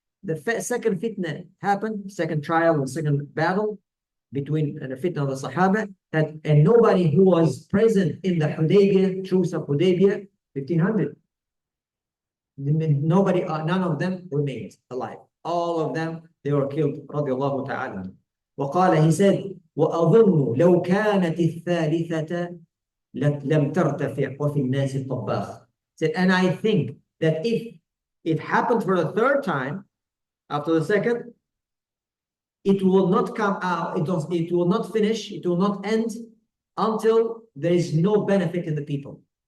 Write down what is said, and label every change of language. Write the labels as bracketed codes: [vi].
[en] The second fitna happened, second trial and second battle between the fitna of the Sahaba, and nobody who was present in the Hudaybiyah, truce of Hudaybiyah, 1500. Nobody, none of them remained alive. All of them, they were killed. [ar] رضي الله تعالى. وقال, [en] he said, [ar] وأظن لو كانت الثالثة لم ترتفع وفي الناس الطباخ. [en] Said, and I think that if it happened for the third time, after the second, it will not come out, it will not finish, it will not end until there is no benefit in the people.